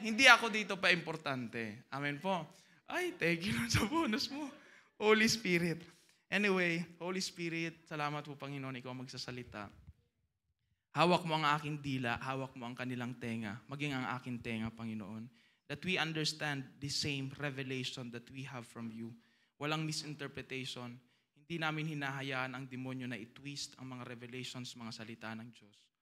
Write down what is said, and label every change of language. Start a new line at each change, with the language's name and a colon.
Filipino: Hindi ako dito pa importante. Amen po. Ay,
English: thank you Lord
Filipino: sa bonus mo. Holy Spirit. Anyway, Holy Spirit, salamat po Panginoon, ikaw magsasalita. Hawak mo ang aking dila, hawak mo ang kanilang tenga, maging ang aking tenga, Panginoon.
English: That we understand the same revelation that we have from you.
Filipino: Walang misinterpretation. Hindi namin hinahayaan ang demonyo na i-twist ang mga revelations, mga salita ng Diyos.